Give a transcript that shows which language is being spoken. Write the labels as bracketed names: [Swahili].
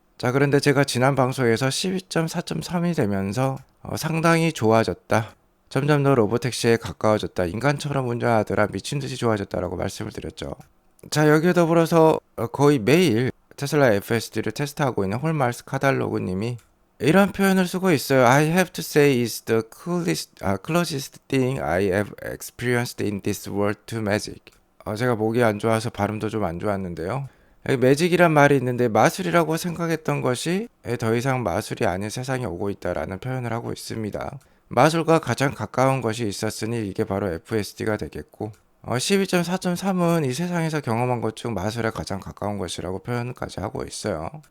[Korean] 자, 그런데 제가 지난 방송에서 12.4.3이 되면서 상당히 좋아졌다. 점점 더 로보택시에 가까워졌다. 인간처럼 운전하더라. 미친듯이 좋아졌다라고 말씀을 드렸죠. 자, 여기에 더불어서 거의 매일 테슬라 FSD를 테스트하고 있는 홀마르스 카달로그 님이 이런 표현을 쓰고 있어요. [English] I have to say is the closest thing I have experienced in this world to magic. [Korean] 제가 목이 안 좋아서 발음도 좀 안 좋았는데요. 여기 매직이란 말이 있는데 마술이라고 생각했던 것이 더 이상 마술이 아닌 세상에 오고 있다라는 표현을 하고 있습니다. 마술과 가장 가까운 것이 있었으니 이게 바로 FSD가 되겠고 12.4.3은 이 세상에서 경험한 것 중 마술에 가장 가까운 것이라고 표현까지 하고 있어요.